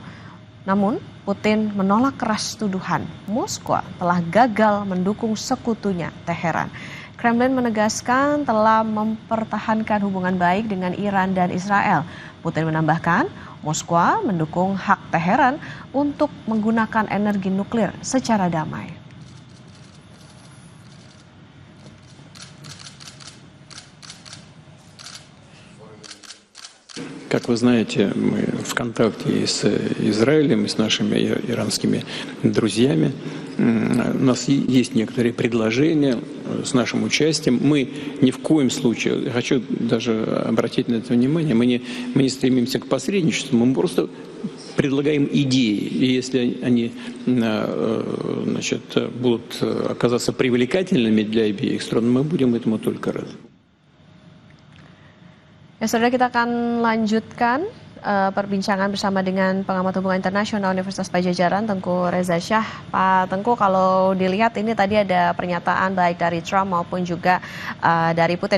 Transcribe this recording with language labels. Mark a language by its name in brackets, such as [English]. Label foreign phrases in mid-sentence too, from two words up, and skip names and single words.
[Indonesian] Namun, Putin menolak keras tuduhan Moskwa telah gagal mendukung sekutunya Teheran. Kremlin menegaskan telah mempertahankan hubungan baik dengan Iran dan Israel. Putin menambahkan, Moskwa mendukung hak Teheran untuk menggunakan energi nuklir secara damai. [Russian] Как вы знаете, мы в контакте и с Израилем, и с нашими иранскими друзьями. У нас есть некоторые предложения с нашим участием. Мы ни в коем случае, хочу даже обратить на это внимание, мы не стремимся к посредничеству, мы просто предлагаем идеи. И если они будут оказаться привлекательными для обеих сторон, мы будем этому только рады. [Indonesian] Ya, saudara, kita akan lanjutkan perbincangan bersama dengan pengamat hubungan internasional Universitas Padjadjaran, Tengku Reza Shah. Pak Tengku, kalau dilihat ini tadi ada pernyataan baik dari Trump maupun juga dari Putin.